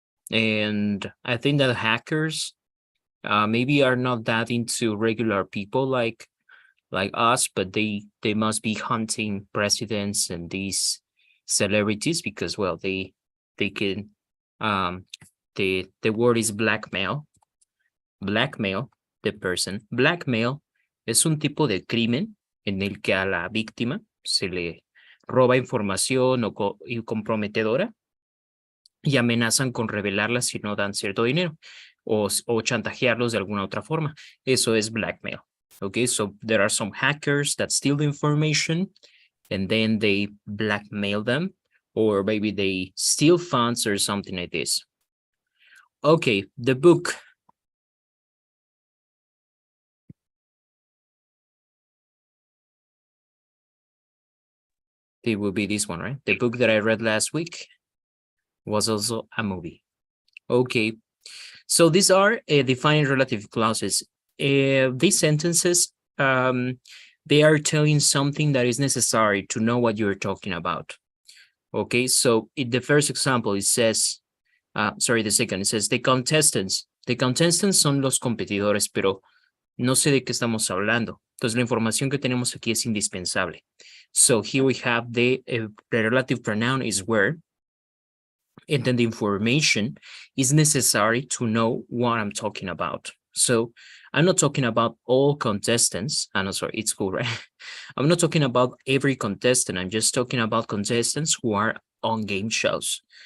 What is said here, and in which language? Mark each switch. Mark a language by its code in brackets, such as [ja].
[en] And I think that hackers maybe are not that into regular people like us, but they must be hunting presidents and these celebrities because, well, they can the word is blackmail the person. [es] Blackmail es un tipo de crimen en el que a la víctima se le roba información y comprometedora y amenazan con revelarla si no dan cierto dinero o chantajearlos de alguna otra forma. Eso es blackmail. [en] Okay, so there are some hackers that steal the information and then they blackmail them, or maybe they steal funds or something like this. Okay, the book. It will be this one, right? The book that I read last week was also a movie. Okay, so these are defining relative clauses. These sentences, they are telling something that is necessary to know what you're talking about. Okay, so in the first example, it says, the second, it says the contestants. [es] The contestants son los competidores, pero no sé de qué estamos hablando. Entonces, la información que tenemos aquí es indispensable. [en] So here we have the relative pronoun is where, and then the information is necessary to know what I'm talking about. So I'm not talking about all contestants. I'm sorry, it's cool, right? I'm not talking about every contestant. I'm just talking about contestants who are on game shows.